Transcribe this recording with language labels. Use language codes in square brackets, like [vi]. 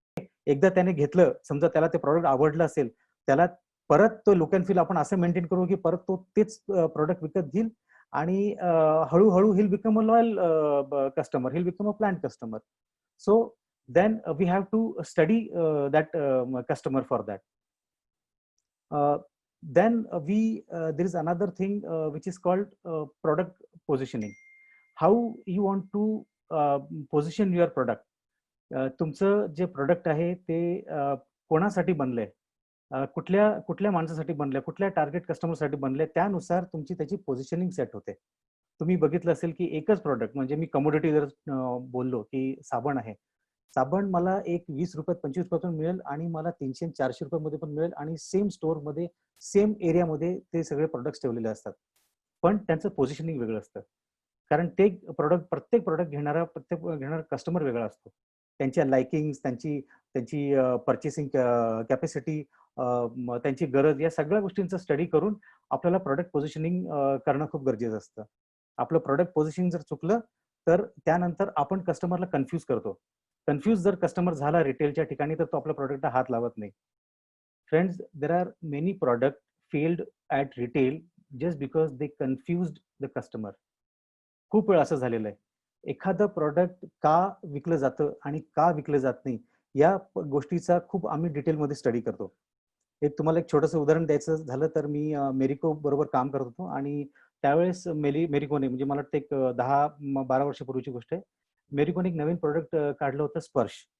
[mr] एकदा त्याने घेतलं, समजा त्याला ते प्रॉडक्ट आवडलं असेल, त्याला परत तो लुक अँड फील आपण असं मेंटेन करू की परत तो तेच प्रॉडक्ट विकत घेईल, आणि हळूहळू [en] He'll become a loyal customer, he'll become a planned customer. So then we have to study that customer for that. Then there is another thing which is called product positioning. How you want to position your product. [mr] तुमचं जे product आहे ते कोणासाठी बनलंय, कुठल्या कुठल्या माणसासाठी बनल्या, कुठल्या टार्गेट कस्टमरसाठी बनल्या, त्यानुसार तुमची त्याची पोझिशनिंग सेट होते. तुम्ही बघितलं असेल की एकच प्रॉडक्ट, म्हणजे मी कमोडिटी जर बोललो की साबण आहे, साबण मला एक 20 रुपयात 25 रुपयात मिळेल आणि मला 300-400 रुपयामध्ये पण मिळेल, आणि सेम स्टोअरमध्ये सेम एरियामध्ये ते सगळे प्रोडक्ट्स ठेवलेले असतात, पण त्यांचं पोझिशनिंग वेगळं असतं. कारण ते प्रत्येक प्रॉडक्ट घेणारा कस्टमर वेगळा असतो. त्यांच्या लाइकिंग्स, त्यांची त्यांची पर्चेसिंग कॅपॅसिटी, त्यांची गरज, या सगळ्या गोष्टींचा स्टडी करून आपल्याला प्रॉडक्ट पोझिशनिंग करणं खूप गरजेचं असतं. आपलं प्रॉडक्ट पोझिशनिंग जर चुकलं तर त्यानंतर आपण कस्टमरला कन्फ्यूज करतो. कन्फ्यूज जर कस्टमर झाला रिटेलच्या ठिकाणी, तर तो आपल्या प्रॉडक्टला हात लावत नाही. [en] Friends, there are many product failed at retail just because they confused the customer. [mr] खूप वेळ असं झालेलं आहे. एखादं प्रॉडक्ट का विकलं जातं आणि का विकलं जात नाही, या गोष्टीचा खूप आम्ही डिटेलमध्ये स्टडी करतो. तुम्हाला एक छोटंसं उदाहरण द्यायचं झालं तर, मी मेरिको बरोबर काम करत होतो, आणि त्यावेळेस मेरिकोने, म्हणजे मला वाटतं एक 10-12 वर्षापूर्वीची गोष्ट आहे, मेरिकोने एक नवीन प्रोडक्ट काढलं होतं, स्पर्श.